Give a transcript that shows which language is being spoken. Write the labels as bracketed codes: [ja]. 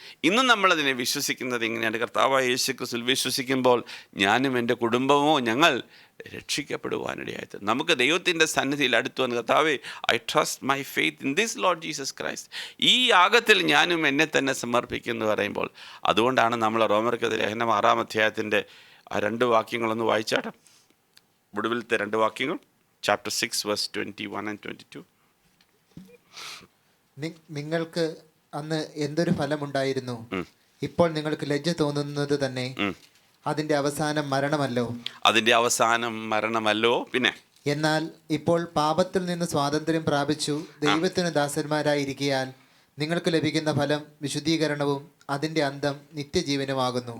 [ml] ഇന്ന് നമ്മളതിനെ വിശ്വസിക്കുന്നത് ഇങ്ങനെയാണ്. കർത്താവായ യേശു ക്രിസ്തുവിൽ വിശ്വസിക്കുമ്പോൾ ഞാനും എൻ്റെ കുടുംബമോ ഞങ്ങൾ രക്ഷിക്കപ്പെടുവാനിടയായത്. നമുക്ക് ദൈവത്തിൻ്റെ സന്നിധിയിൽ അടുത്ത് വന്ന് കർത്താവേ, [en] I trust my faith in this Lord Jesus Christ, [ml] ഈ യാഗത്തിൽ ഞാനും എന്നെ തന്നെ സമർപ്പിക്കുന്നു പറയുമ്പോൾ, അതുകൊണ്ടാണ് നമ്മൾ റോമർക്ക് ലേഖനം 6-ാം അധ്യായത്തിൻ്റെ ആ 2 വാക്യങ്ങളൊന്ന് വായിച്ചാട്ടെ. ഒടുവിലത്തെ 2 വാക്യങ്ങൾ, [en] chapter 6 verse 21 and 22. [ml] നിങ്ങൾക്ക് അന്ന് എന്തൊരു ഫലമുണ്ടായിരുന്നു, ഇപ്പോൾ നിങ്ങൾക്ക് ലജ്ജ തോന്നുന്നത് തന്നെ അതിന്റെ അവസാനം മരണമല്ലോ. അതിന്റെ അവസാനം മരണമല്ലോ. പിന്നെ എന്നാൽ ഇപ്പോൾ പാപത്തിൽ നിന്ന് സ്വാതന്ത്ര്യം പ്രാപിച്ചു ദൈവത്തിന് ദാസന്മാരായിരിക്കാൻ നിങ്ങൾക്ക് ലഭിക്കുന്ന ഫലം വിശുദ്ധീകരണവും അതിന്റെ അന്തം നിത്യജീവനുമാകുന്നു.